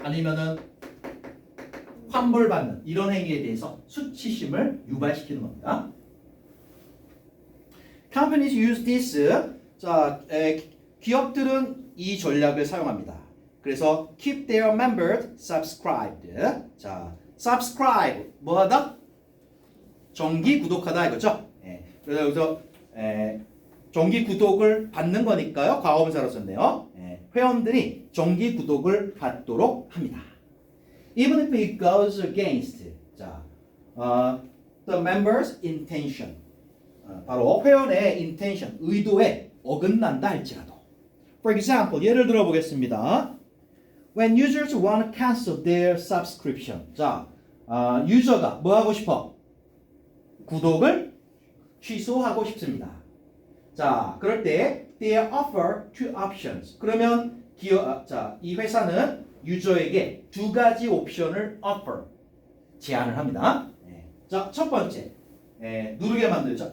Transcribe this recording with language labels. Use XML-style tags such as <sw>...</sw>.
<ko>아니면은 환불받는 이런 행위에 대해서 수치심을 유발시키는 겁니다.</ko> <en>Companies use this.</en> <ko>자, 기업들은 이 전략을 사용합니다. 그래서</ko> <en>keep their members subscribed.</en> <ko>자, subscribe 뭐하다? 정기 구독하다 이거죠. 그래서 정기 구독을 받는 거니까요. 과거분사로 썼네요. 회원들이 정기 구독을 받도록 합니다.</ko> <en>Even if it goes against</en> <ko>자,</ko> <en>the members' intention.</en> <ko>바로 회원의 intention, 의도에 어긋난다 할지라도.</ko> <en>For example,</en> <ko>예를 들어 보겠습니다.</ko> <en>When users want to cancel their subscription.</en> <ko>자, 유저가 뭐 하고 싶어? 구독을 취소하고 싶습니다. 자, 그럴 때</ko> <en>they offer two options.</en> <ko>그러면 이 회사는 유저에게 두 가지 옵션을 offer, 제안을 합니다. 자, 첫 번째, 누르게 만들죠.</ko>